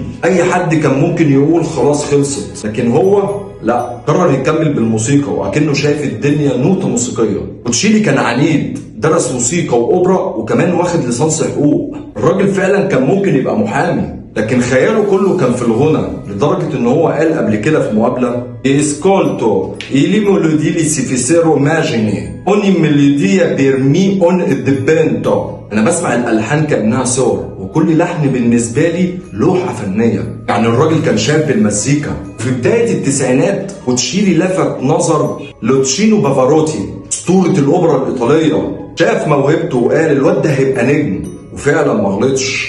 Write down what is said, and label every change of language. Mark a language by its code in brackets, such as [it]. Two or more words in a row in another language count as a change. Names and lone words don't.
[ar] اي حد كان ممكن يقول خلاص خلصت، لكن هو لا، قرر يكمل بالموسيقى وأكنه شايف الدنيا نوتة موسيقية. بوتشيلي كان عنيد، درس موسيقى وأوبرا وكمان واخد ليسانس حقوق. الراجل فعلا كان ممكن يبقى محامي، لكن خياله كله كان في الغنى، لدرجة ان هو قال قبل كده في مقابلة: [it] ascolto le melodie le si fissero immagini ogni melodia per me on dipinto. [ar] انا بسمع الالحان كانها صور، وكل لحن بالنسبه لي لوحه فنيه. يعني الراجل كان شاب بالمزيكا. في بدايه التسعينات بوتشيلي لفت نظر لوتشينو بافاروتي اسطوره الاوبرا الايطاليه. شاف موهبته وقال الواد ده هيبقى نجم، وفعلا ما غلطش.